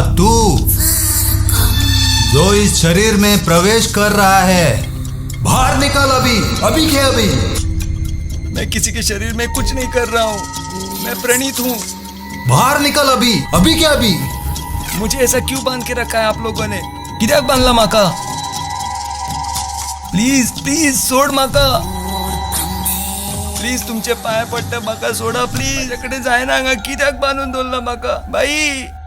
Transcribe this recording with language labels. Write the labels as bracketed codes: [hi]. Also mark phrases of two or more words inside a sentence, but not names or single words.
[hi] तू जो इस शरीर में प्रवेश कर रहा है, बाहर निकल अभी के अभी. मैं किसी के शरीर में कुछ नहीं कर रहा हूँ. मैं प्रणीत हूँ. बाहर निकल अभी के अभी. मुझे ऐसा क्यों बांध के रखा है आप लोगों ने? [kok] कित्याक बांधला म्हाका? प्लीज सोड म्हाका. प्लीज तुमचे पाय पडटा म्हाका सोडा प्लीज. माझ्याकडे जायना हांगा. कित्याक बांधून दवरला म्हाका? बाई